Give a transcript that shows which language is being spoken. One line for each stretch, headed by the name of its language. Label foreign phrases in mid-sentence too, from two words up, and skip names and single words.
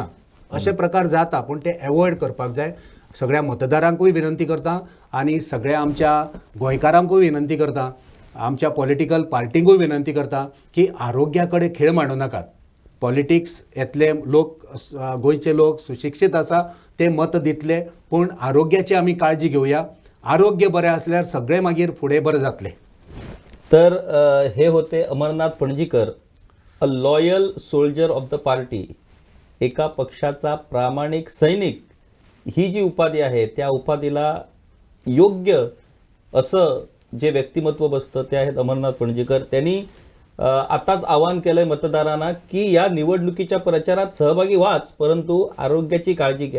Konkani: अशे प्रकार जाता पूण ते एवॉयड करपाक जाय. सगळ्या मतदारांकूय विनंती करता आनी सगळ्या आमच्या गोंयकारांकूय विनंती करता, आमच्या पॉलिटिकल पार्टींकूय विनंती करता की आरोग्या कडेन खेळ मांडू नाकात. पॉलिटिक्स येतले लोक, गोंयचे लोक सुशिक्षीत आसा ते मत दितले, पूण आरोग्याची आमी काळजी घेवया. आरोग्य बरें आसल्यार सगळें मागीर फुडें बरें जातलें.
Marathi: तर हे होते अमरनाथ पणजीकर,
English: a loyal soldier of the party,
Marathi: एका पक्षाचा प्रामाणिक सैनिक. ही जी उपाधी आहे त्या उपाधीला योग्य असं जे व्यक्तिमत्व बसतं ते आहेत अमरनाथ पणजीकर. त्यांनी आताच आवाहन केलंय मतदारांना की या निवडणुकीच्या प्रचारात सहभागी व्हाच, परंतु आरोग्याची काळजी घ्या.